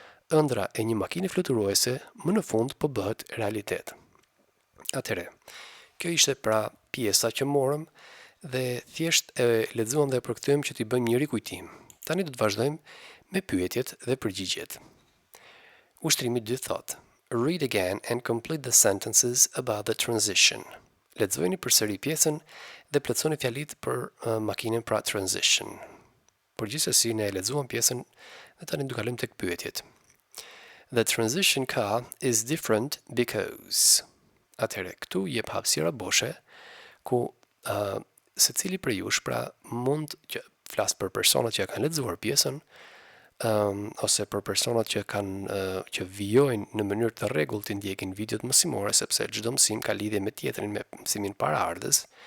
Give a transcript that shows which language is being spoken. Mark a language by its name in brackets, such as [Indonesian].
[Albanian] ëndra e një makine fluturuese më në fund po bëhet realitet. Atëre, kjo ishte pra pjesa që morëm dhe thjesht e lexuam dhe e përkthyem që t'i bëjmë një rikujtim. Tani do të vazhdojmë me pyetjet dhe përgjigjet. Ushtrimi 2 thot: [English] Read again and complete the sentences about the transition. [Albanian] Lexojeni përsëri pjesën dhe plotësoni fjalitë për makinën pra transition. Përgjithsesi ne e lexuam pjesën dhe tani do kalojmë tek pyetjet. [English] The transition car is different because. [Albanian] Atëherë, këtu jep hapësira boshe ku secili prej jush pra mund që flas për personat që kanë lexuar pjesën ose për personat që që vijojnë në mënyrë të rregullt të ndjekin videot mësimore, sepse çdo mësim ka lidhje me tjetrin, me mësimin paraardhës.